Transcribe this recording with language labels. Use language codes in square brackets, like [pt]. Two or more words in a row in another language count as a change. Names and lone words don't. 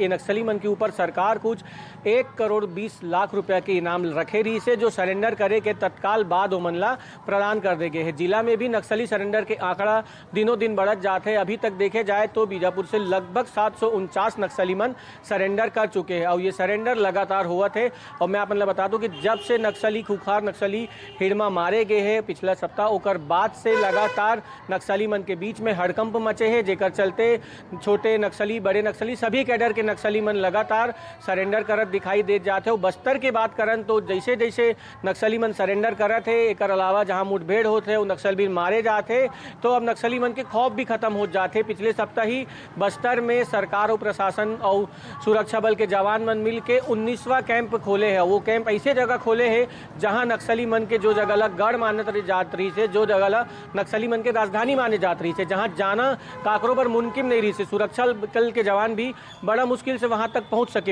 [hne] ये नक्सली मन के ऊपर सरकार कुछ 1 करोड़ 20 लाख रुपया के इनाम रखे रही से जो सरेंडर करे के तत्काल बाद ओमन ला प्रदान कर दे गए है। जिला में भी नक्सली सरेंडर के आंकड़ा दिनों दिन बढ़त जाते हैं। अभी तक देखे जाए तो बीजापुर से लगभग 749 नक्सली मन सरेंडर कर चुके हैं और ये सरेंडर लगातार हुआ थे। और मैं आपने बता दूं कि जब से नक्सली खुखार नक्सली हिड़मा मारे गए हैं पिछला सप्ताह ओकर बाद से लगातार नक्सली मन के बीच में हड़कंप मचे हैं जेकर चलते छोटे नक्सली बड़े नक्सली सभी कैडर के नक्सली मन लगातार सरेंडर करत दिखाई दे जाते हो। बस्तर के बात करन तो जैसे जैसे नक्सली मन सरेंडर करत है एक अलावा जहां मुठभेड़ होते वो नक्सली मारे जाते तो अब नक्सली मन के खौफ भी खत्म हो जाते। पिछले सप्ताह ही बस्तर में सरकार और प्रशासन और सुरक्षा बल के जवान मन मिल के 19वां कैंप खोले हैं। वो कैंप ऐसे जगह खोले हैं जहां नक्सली मन के जो जगह ला गढ़ मानत जात रही से जो जगह ला नक्सली मन के राजधानी माने जात रही से जहां जाना काकरों पर मुमकिन नहीं रही से सुरक्षा बल के जवान भी बड़ा मुश्किल से वहां तक पहुंच सके।